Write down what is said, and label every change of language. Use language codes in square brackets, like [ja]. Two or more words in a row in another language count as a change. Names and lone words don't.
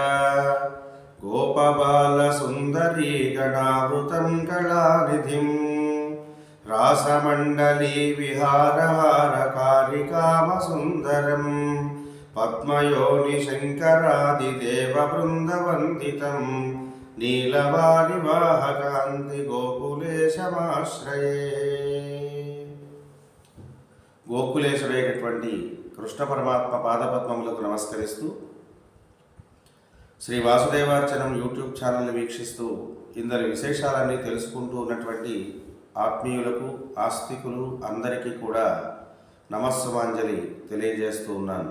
[sa] गोपबालसुन्दरी गणावृतं कलानिधिं रासमण्डली विहारहारकारिकामसुन्दरं पद्मयोनिशङ्करादिदेववृन्दवन्दितं नीलवारिवाहकान्ति गोकुलेशमाश्रये। [te] గోకులేశ్వరైనటువంటి కృష్ణ పరమాత్మ పాదపద్మములకు నమస్కరిస్తూ శ్రీ వాసుదేవార్చనం యూట్యూబ్ ఛానల్ని వీక్షిస్తూ ఇందరి విశేషాలన్నీ తెలుసుకుంటూ ఉన్నటువంటి ఆత్మీయులకు ఆస్తికులు అందరికీ కూడా నమస్సుమాంజలి తెలియజేస్తూ ఉన్నాను.